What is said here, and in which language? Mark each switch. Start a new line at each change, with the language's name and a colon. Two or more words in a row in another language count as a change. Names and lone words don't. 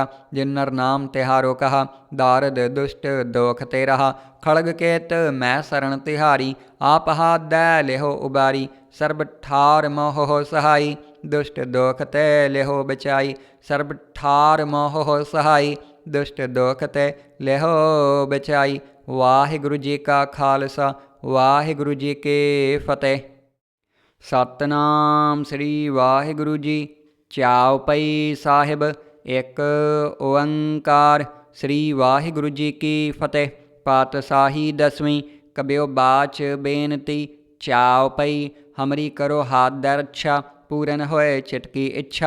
Punjabi: ਜਿਨ ਨਰ ਨਾਮ ਤਿਹਾਰੋ ਕਹਾ, ਦਾਰਦ ਦੁਸ਼ਟ ਦੋਖ ਤੇ ਰਹਾ। ਖੜਗ ਕੇਤ ਮੈਂ ਸ਼ਰਣ ਤਿਹਾਰੀ, ਆਪ ਹਾਥ ਦੈ ਲੇਹੋ ਉਬਾਰੀ। ਸਰਬ ਠਾਰ ਮੋਹ ਹੋ ਸਹਾਈ, ਦੁਸ਼ਟ ਦੋਖ ਤੇ ਲੇਹੋ ਬਚਾਈ। ਸਰਬ ਠਾਰ ਮੋਹ ਹੋ ਸਹਾਈ, ਦੁਸ਼ਟ ਦੋਖ ਤੇ ਲੇਹੋ ਬਚਾਈ। ਵਾਹਿਗੁਰੂ ਜੀ ਕਾ ਖਾਲਸਾ, ਵਾਹਿਗੁਰੂ ਜੀ ਕੇ ਫਤਿਹ। ਸਤਿਨਾਮ ਸ੍ਰੀ ਵਾਹਿਗੁਰੂ ਜੀ। ਚੌਪਈ ਸਾਹਿਬ। ਇੱਕ ਓਅੰਕਾਰ। ਸ੍ਰੀ ਵਾਹਿਗੁਰੂ ਜੀ ਕੀ ਫਤਿਹ। ਪਾਤਸ਼ਾਹੀ ਦਸਵੀਂ। ਕਬਿਯੋ ਬਾਚ ਬੇਨਤੀ। चौपाई। ਹਮਰੀ ਕਰੋ ਹਾਥ ਦੈ ਰੱਛਾ, ਪੂਰਨ ਹੋਇ ਚਿਤ ਕੀ ਇੱਛਾ।